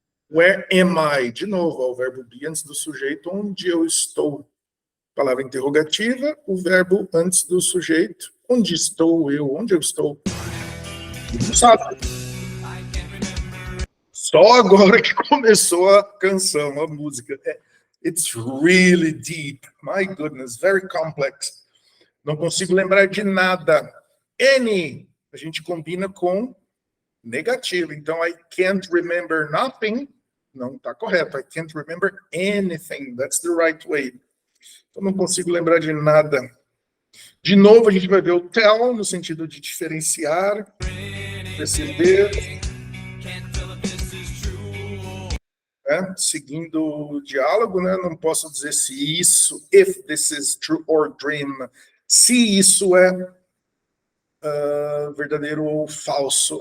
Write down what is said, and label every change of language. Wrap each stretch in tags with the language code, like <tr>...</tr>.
<en>Where am I?</en> <pt>De novo, ao verbo be antes do sujeito, onde eu estou. Palavra interrogativa, o verbo antes do sujeito, onde estou eu? Onde eu estou? Não sabe. Só agora que começou a canção, a música.</pt> <en>It's really deep. My goodness, very complex.</en> <pt>Não consigo lembrar de nada. Any, a gente combina com negativo. Então,</pt> <en>I can't remember nothing.</en> <pt>Não está correto.</pt> <en>I can't remember anything. That's the right way.</en> <pt>Então, não consigo lembrar de nada. De novo, a gente vai ver o tell, no sentido de diferenciar, perceber. Seguindo o diálogo, né? Não posso dizer se isso,</pt> <en>if this is true or dream,</en> <pt>se isso é verdadeiro ou falso.</pt>